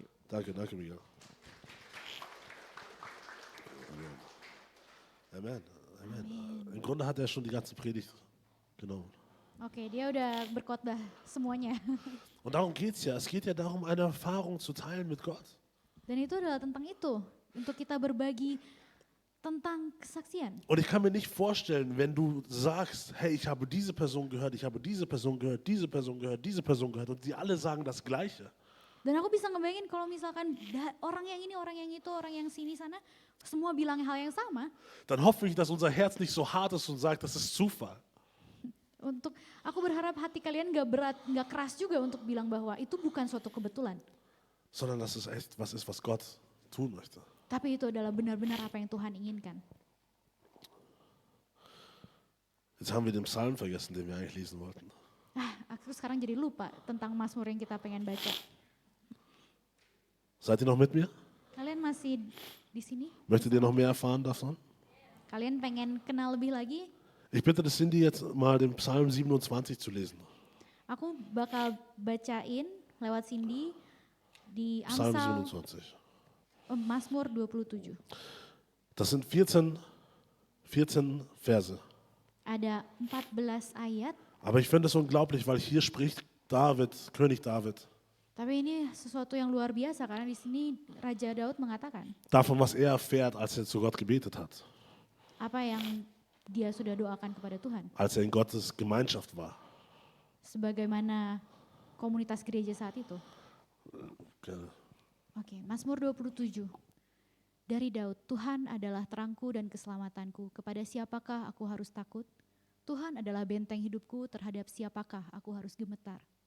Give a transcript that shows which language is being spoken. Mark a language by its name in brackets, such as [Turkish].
[German] Danke, Miguel. Amen. Amen. Im Grunde hat er schon die ganze Predigt genommen. [Indonesian] Oke, dia udah berkhotbah semuanya. [German] Und darum geht es ja. Es geht ja darum, eine Erfahrung zu teilen mit Gott. [Indonesian] Dan itu adalah tentang itu, untuk kita berbagi tentang kesaksian. [German] Und ich kann mir nicht vorstellen, wenn du sagst, hey, ich habe diese Person gehört, ich habe diese Person gehört, diese Person gehört, diese Person gehört und sie alle sagen das Gleiche. [Indonesian] Dan aku bisa ngebayangin kalau misalkan orang yang ini, orang yang itu, orang yang sini sana, semua bilang hal yang sama. [German] Dann hoffe ich, dass unser Herz nicht so hart ist und sagt, das ist Zufall. [Indonesian] Aku berharap hati kalian gak berat, gak keras juga untuk bilang bahwa itu bukan suatu kebetulan. [German] Sondern dass es echt was ist, was Gott tun möchte. [Indonesian] Tapi itu adalah benar-benar apa yang Tuhan inginkan. [German] Jetzt haben wir den Psalm vergessen, den wir eigentlich lesen wollten. [Indonesian] Aku sekarang jadi lupa tentang Mazmur yang kita pengen baca. [German] Seid ihr noch mit mir? [Indonesian] Kalian masih di sini? [German] Möchtet ihr noch mehr erfahren davon? [Indonesian] Kalian pengen kenal lebih lagi? [German] Ich bitte das Cindy jetzt mal den Psalm 27 zu lesen. [Indonesian] Aku bakal bacain lewat Cindy di [German] Psalm [Indonesian] Amsal 27. Mazmur 27. [German] Das sind 14 Verse. [Indonesian] Ada 14 ayat, [German] Aber ich finde es unglaublich, weil hier spricht David, König David, [Indonesian] tapi ini sesuatu yang luar biasa karena di sini Raja Daud mengatakan [German] davon, was er erfährt, als er zu Gott gebetet hat, [Indonesian] apa yang dia sudah doakan kepada Tuhan. [German] als er in Gottes Gemeinschaft war. [Indonesian] Sebagaimana komunitas gereja saat itu. [German] Gerne. [Indonesian] Oke, Mazmur 27. Dari Daud, Tuhan adalah terangku dan keselamatanku. Kepada siapakah aku harus takut? Tuhan adalah benteng hidupku, terhadap siapakah aku harus gemetar?